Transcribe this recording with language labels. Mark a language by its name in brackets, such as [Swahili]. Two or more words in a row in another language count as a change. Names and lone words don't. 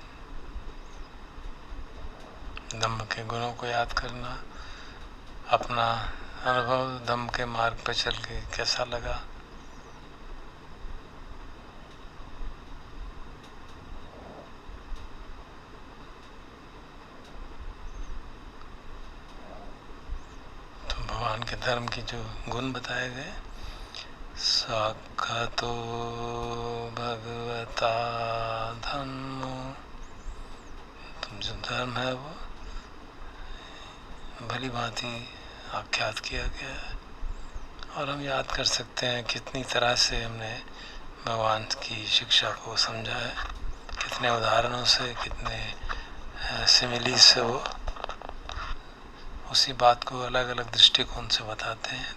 [Hindi] धम्म के गुणों को याद करना, अपना अनुभव धम्म के मार्ग पर चल के कैसा लगा, तो भगवान के धर्म की जो गुण बताए गए, [Pali] साक्षातो भगवता धम्मो, [Hindi] तुम जो धर्म है वो भली भांति आख्यात किया गया है। और हम याद कर सकते हैं कितनी तरह से हमने भगवान की शिक्षा को समझा है, कितने उदाहरणों से, कितने सिमिली से वो उसी बात को अलग अलग दृष्टिकोण से बताते हैं।